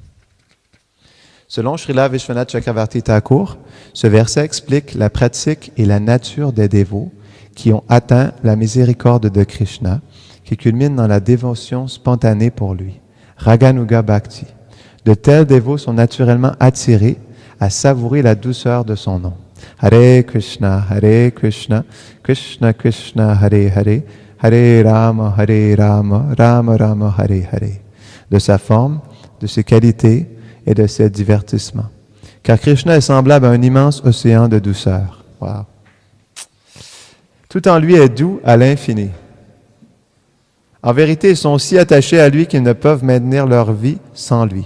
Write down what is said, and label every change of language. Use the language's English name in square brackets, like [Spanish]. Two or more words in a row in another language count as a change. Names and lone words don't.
[French] Selon Srila Vishwanath Chakravarti Thakur, ce verset explique la pratique et la nature des dévots qui ont atteint la miséricorde de Krishna, qui culmine dans la dévotion spontanée pour lui, [Sanskrit] रागानुगा भक्ति. [French] De tels dévots sont naturellement attirés à savourer la douceur de son nom. [Sanskrit] हरे कृष्ण कृष्ण कृष्ण हरे हरे हरे राम राम राम हरे हरे. [French] De sa forme, de ses qualités et de ses divertissements. Car Krishna est semblable à un immense océan de douceur. Wow. Tout en lui est doux à l'infini. En vérité, ils sont si attachés à lui qu'ils ne peuvent maintenir leur vie sans lui.